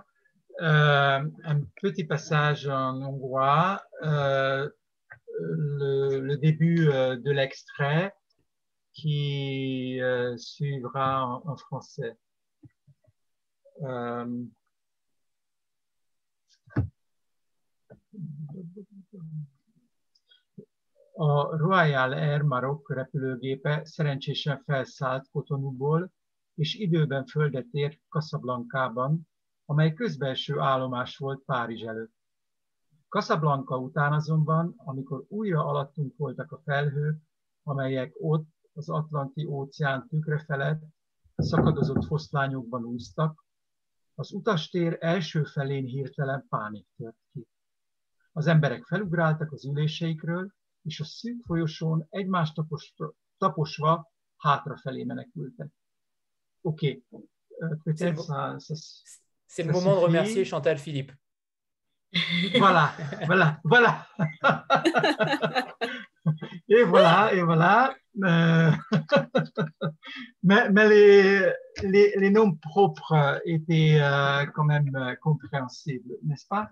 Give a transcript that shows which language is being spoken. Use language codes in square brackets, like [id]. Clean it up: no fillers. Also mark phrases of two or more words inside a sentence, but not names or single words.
[fr] Un petit passage en hongrois, le début de l'extrait qui suivra en français. [hu] A Royal Air Maroc repülőgépe szerencsésen felszállt Cotonouból, és időben földet ért Casablancában, amely közbelső állomás volt Párizs előtt. Casablanca után azonban, amikor újra alattunk voltak a felhők, amelyek ott az Atlanti-óceán tükre felett szakadozott foszlányokban úsztak, az utastér első felén hirtelen pánik tört ki. Az emberek felugráltak az üléseikről, és a szűk folyosón egymást taposva hátrafelé menekültek. Oké. [fr] C'est le moment de remercier Chantal Philippe. Voilà, voilà, voilà. Et voilà. Mais les noms propres étaient quand même compréhensibles, n'est-ce pas?